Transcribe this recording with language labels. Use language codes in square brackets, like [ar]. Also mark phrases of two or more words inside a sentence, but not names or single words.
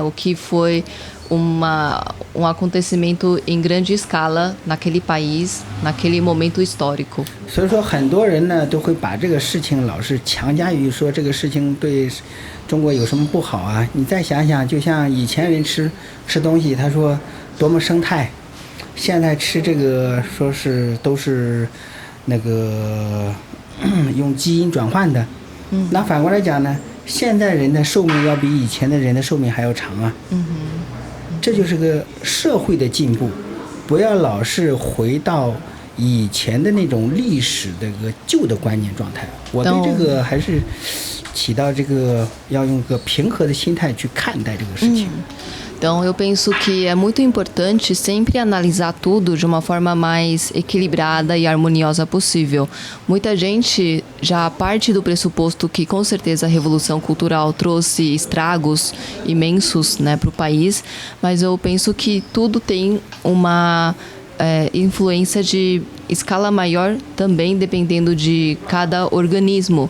[pt] O que foi um acontecimento em grande escala naquele país, naquele momento histórico. [zh] 所以说，很多人呢都会把这个事情老是强加于说这个事情对中国有什么不好啊？你再想想，就像以前人吃东西，他说多么生态，现在吃这个说是都是那个用基因转换的。那反过来讲呢，现在人的寿命要比以前的人的寿命还要长啊。这就是个社会的进步，不要老是回到以前的那种历史的个旧的观念状态。我对这个还是起到这个要用个平和的心态去看待这个事情。 [pt] Então, eu penso que é muito importante sempre analisar tudo de uma forma mais equilibrada e harmoniosa possível. Muita gente já parte do pressuposto que, com certeza, a Revolução Cultural trouxe estragos imensos, né, para o país, mas eu penso que tudo tem uma influência de escala maior também, dependendo de cada organismo.